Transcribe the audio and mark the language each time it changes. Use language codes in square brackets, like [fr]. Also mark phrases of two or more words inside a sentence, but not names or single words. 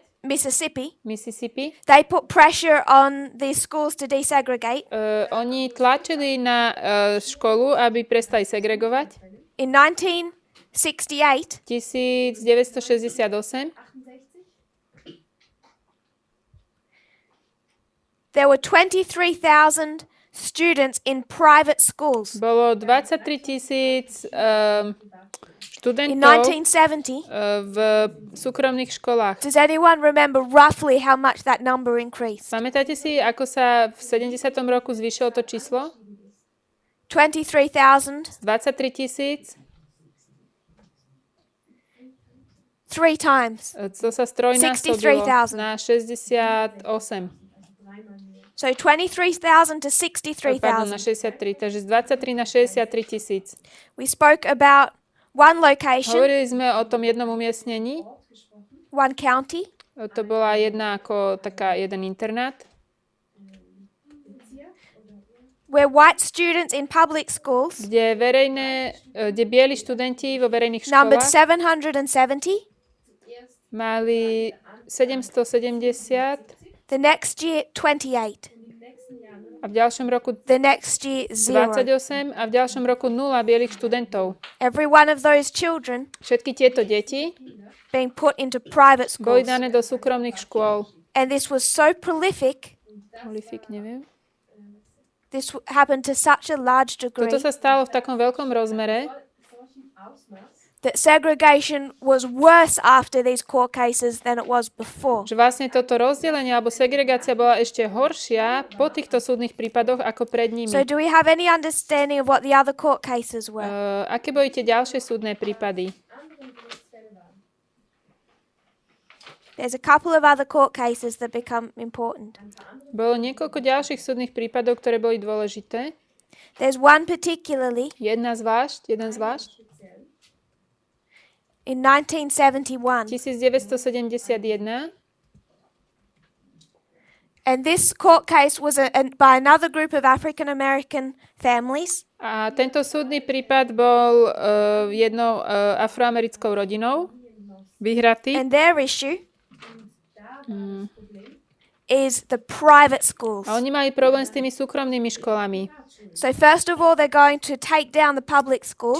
[en] Mississippi, Mississippi, they put pressure on the schools to desegregate. [sk] oni tlačili na školu, aby prestali segregovať. [en] In 1968, 1968 there were 23,000 students in private schools. [sk] bolo 23 000 [en] In [sk] študentov [en] 1970, [sk] v súkromných školách. [en] does anyone remember roughly how much that number increased? [sk] Pamätáte si, ako sa v 70. roku zvýšilo to číslo? [en] 23,000, [sk] 23 000. [en] three times. [sk] To sa strojnásobilo [en] 63,000. [sk] na 68. [en] So 23,000 to [sk] Pardon, na [en] 63,000. [sk] 63. Takže z 23 na 63 tisíc. [en] We spoke about one location, [sk] Hovorili sme o tom jednom umiestnení. [en] one county, [sk] To bola jedna ako taká jeden internát, [en] where white students in public schools [sk] kde bieli študenti vo verejných [en] numbered [sk] školách [en] 770. [sk] mali 770 [en] The next year, 28. [sk] a v ďalšom roku [en] The next year, 0. [sk] 28 a v ďalšom roku 0 bielých študentov. [en] Every one of those children [sk] Všetky tieto deti [en] being put into private [sk] boli [en] schools. [sk] dané do súkromných škôl. [en] And this was so prolific, [sk] Neviem. [en] this happened to such a large degree, [sk] Toto sa stalo v takom veľkom rozmere, [en] that segregation was worse after these court cases than it was before. [sk] že vlastne toto rozdelenie alebo segregácia bola ešte horšia po týchto súdnych prípadoch ako pred nimi. [en] So do we have any understanding of what the other court cases were? [sk] Aké boli tie ďalšie súdne prípady? [en] There's a couple of other court cases that become important. [sk] Bolo niekoľko ďalších súdnych prípadov, ktoré boli dôležité. [en] There's one particularly [sk] Jeden zvlášť. [en] in 1971. [sk] 1971. [en] And this court case was by another group of African American families. [sk] A tento súdny prípad bol jednou afroamerickou rodinou vyhratý. [en] And their issue is the private schools. [sk] A oni mali problém s tými súkromnými školami. [en] So first of all, they're going to take down the public schools.